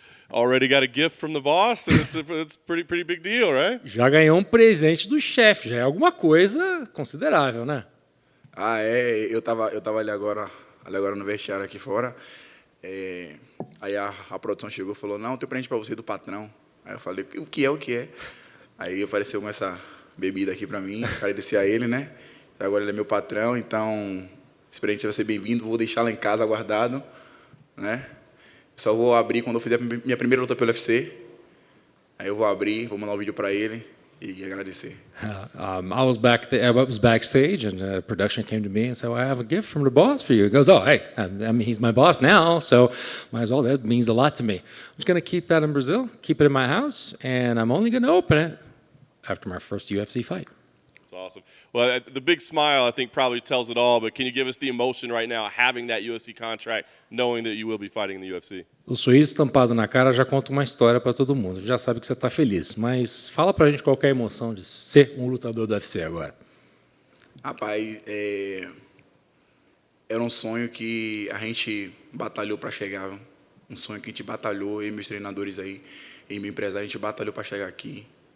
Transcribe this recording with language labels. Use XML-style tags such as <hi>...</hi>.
<en>Already got a gift from the boss, and it's pretty big deal, right?</en> <pt>Já ganhou um presente do chefe, já é alguma coisa considerável, né? Eu tava ali agora no vestiário aqui fora. Aí a produção chegou e falou, não, tem presente para você do patrão. Aí eu falei, o que é? Aí apareceu com essa bebida aqui para mim, agradecer a ele, né? Agora ele é meu patrão, então esse presente vai ser bem-vindo, vou deixar lá em casa guardado, né? Só vou abrir quando eu fizer minha primeira luta pelo UFC. Aí eu vou abrir, vou mandar um vídeo para ele e agradecer.</pt> <en>I was backstage, and production came to me and said, well, I have a gift from the boss for you. He goes, oh, hey, I mean, he's my boss now, so might as well. That means a lot to me. I'm just going to keep that in Brazil, keep it in my house, and I'm only going to open it after my first UFC fight. That's awesome. Well, the big smile, I think, probably tells it all, but can you give us the emotion right now, having that UFC contract, knowing that you will be fighting in the UFC?</en> <pt>O sorriso estampado na cara já conta uma história para todo mundo. Já sabe que você está feliz, mas fala pra gente qual é a emoção de ser um lutador do UFC agora. Rapaz, era um sonho que a gente batalhou para chegar. Um sonho que a gente batalhou, eu e meus treinadores aí, e meu empresário, a gente batalhou para chegar aqui.</pt>